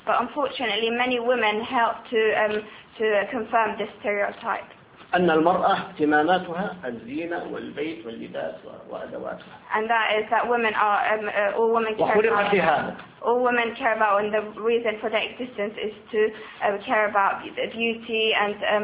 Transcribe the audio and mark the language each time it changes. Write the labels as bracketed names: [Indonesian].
[English] But unfortunately, many women help to confirm this stereotype. [Arabic] أن المرأة اهتماماتها الزينة والبيت واللباس وأدواتها. [English] And that is that women are all women care [Arabic] وخلقت [English] about. [Arabic] وخلقت هذا. [English] All women care about, and the reason for their existence is to care about beauty and